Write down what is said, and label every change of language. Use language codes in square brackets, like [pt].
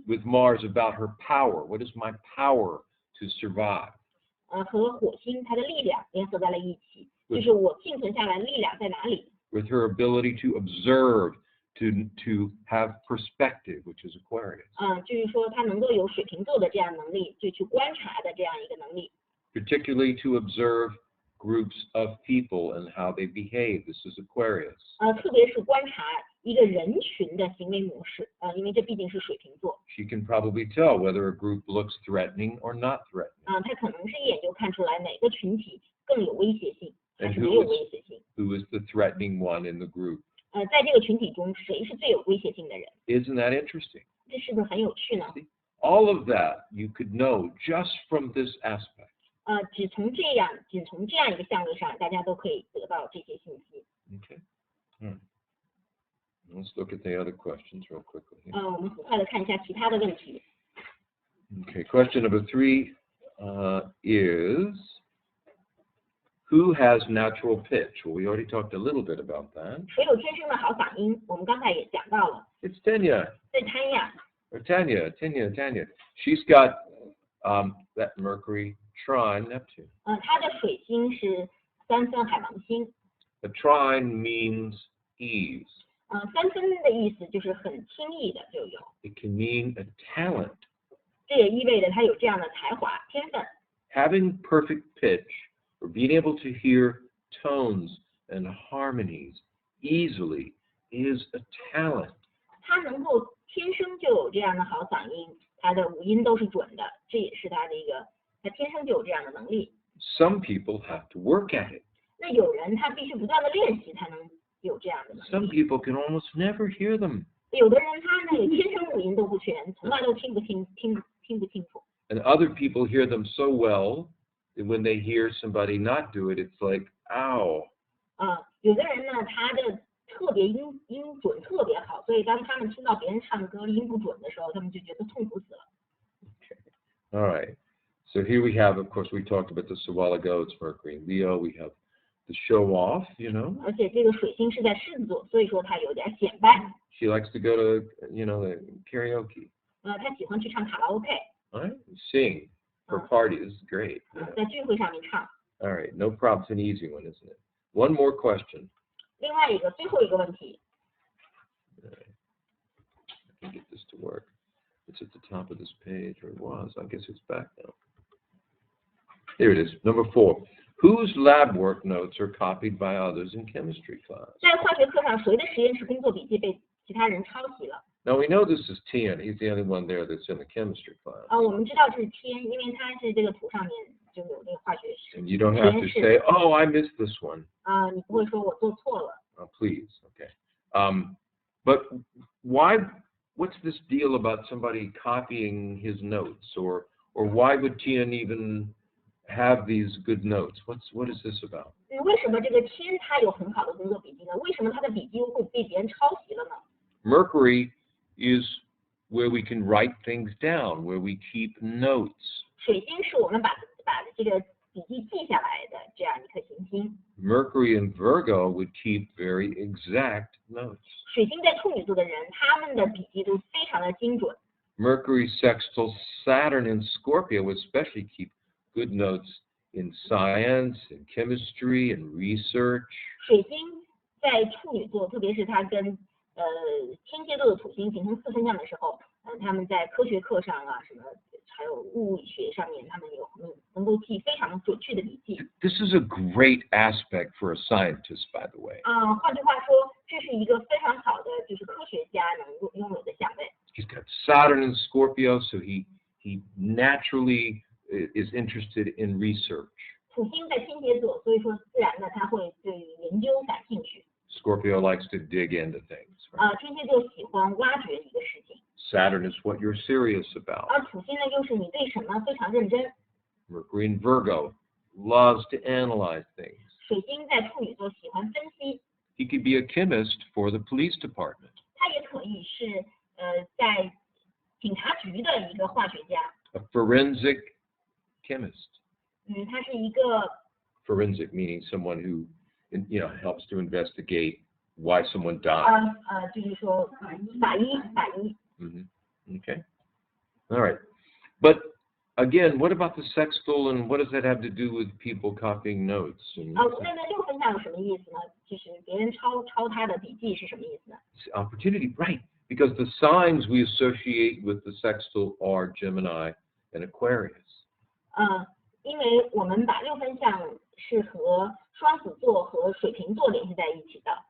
[en] with Mars about her power. What is my power to survive? [zh] 和火星它的力量联合在了一起，就是我幸存下来的力量在哪里？ [en] With her ability to observe, to have perspective, which is Aquarius. [zh] 就是说他能够有水瓶座的这样能力，就去观察的这样一个能力。 [en] Particularly to observe groups of people and how they behave. This is Aquarius. [zh] 特别是观察一个人群的行为模式，因为这毕竟是水瓶座。 [en] She can probably tell whether a group looks threatening or not threatening. [zh] 他可能是一眼就看出来哪个群体更有威胁性，还 [en] And [zh] 是没有威胁性。 [en] who is the threatening one in the group? [zh] 在这个群体中，谁是最有威胁性的人？ [en] Isn't that interesting? [zh] 这是不是很有趣呢？ [en] All of that you could know just from this aspect. [zh] 仅从这样一个项目上，大家都可以得到这些信息。 [en] Okay. Let's look at the other questions real quickly. [zh] 我们很快的看一下其他的问题。 [en] Okay, question number 3 is, who has natural pitch? Well, we already talked a little bit about that. [zh] 谁有天生的好嗓音？我们刚才也讲到了， [en] It's Tanya. [zh] 在潘亚， [en] Or Tanya. She's got that Mercury trine Neptune. [zh] 他的水星是3分海王星。 [en] A trine means ease. [zh] 3分的意思就是很轻易的就有， [en] It can mean a talent. [zh] 这也意味着他有这样的才华天分。 [en] Having perfect pitch, or being able to hear tones and harmonies easily, is a talent. [zh] 他能够天生就有这样的好嗓音，他的五音都是准的，这也是他的他天生就有这样的能力。 [en] Some people have to work at it. [zh] 那有人他必须不断的练习才能有这样的能 [en] Some [zh] 力。 [en] people can almost never hear them. [zh] 有的人他那个天生五音都不全，从来都听不清楚。 [en] And other people hear them so well that when they hear somebody not do it, it's like, ow. [zh] 有的人呢，他的特别音准特别好，所以当他们听到别人唱歌音不准的时候，他们就觉得痛苦死了。 [en] Okay. All right. So here we have, of course, we talked about this a while ago. It's Mercury and Leo. We have the show off, you know. [zh] 而且这个水星是在狮子座，所以说他有点显摆。 [en] She likes to go to, the karaoke. [zh] 他喜欢去唱卡拉 OK， [en] All right. Sing for party. This is great. [zh] 在聚会上面唱。 [en] All right. No problem. It's an easy one, isn't it? One more question. [zh] 另外最后一个问题， [en] can get this to work. It's at the top of this page, or it was. I guess it's back now. Here it is. Number 4. Whose lab work notes are copied by others in chemistry class? [zh] 在化学课上，谁的实验室工作笔记被其他人抄袭了？ [en] Now we know this is Tian. He's the only one there that's in the chemistry class. [zh] 我们知道这是天，因为它是这个图上面就有这个化学实 [en] And you don't have to say, "Oh, I missed this one." [zh] 你不会说我做错了。 [en] Please, okay. But why? What's this deal about somebody copying his notes, or why would Tian even have these good notes? What is this about? [zh] 为什么这个天他有很好的工作笔记呢？为什么他的笔记又会被别人抄袭了呢？ [en] Mercury is where we can write things down, where we keep notes. [zh] 水星是我们把这个笔记记下来的这样一颗行星。 [en] Mercury in Virgo would keep very exact notes. [zh] 水星在处女座的人，他们的笔记都非常的精准。 [en] Mercury sextile Saturn in Scorpio would especially keep good notes in science, in chemistry, and research. [zh] 水星在处女座，特别是它跟天蝎座的土星形成四分相的时候，他们在科学课上啊，什么还有物理学上面，他们能够记非常准确的笔记。 [en] This is a great aspect for a scientist, by the way. [zh] 换句话说，这是一个非常好的，就是科学家能拥有的相位。 [en] He's got Saturn in Scorpio, so he naturally is interested in research. [zh] 土星在天蝎座，所以说自然的他会对研究感兴趣。 [en] Scorpio likes to dig into things. [zh] 天蝎座喜欢挖掘一个事情， [en] Saturn is what you're serious about. [zh] 而土星呢又是你对什么非常认真。 [en] Mercury in Virgo loves to analyze things. [zh] 水星在处女座喜欢分析， [en] He could be a chemist for the police department. [zh] 他也可以是在警察局的一个化学家。 [en] A forensic chemist. [zh] 他是一个 [en] Forensic meaning someone who, helps to investigate why someone died. [zh] 就是说法医。 [en] Okay. All right. But again, what about the sextile, and what does that have to do with people copying notes? [zh] 那六分相有什么意思呢？就是别人抄他的笔记是什么意思呢？ [en] Opportunity, right? Because the signs we associate with the sextile are Gemini and Aquarius. [zh] 因为我们把六分相是和双子座和水瓶座联系在一起的，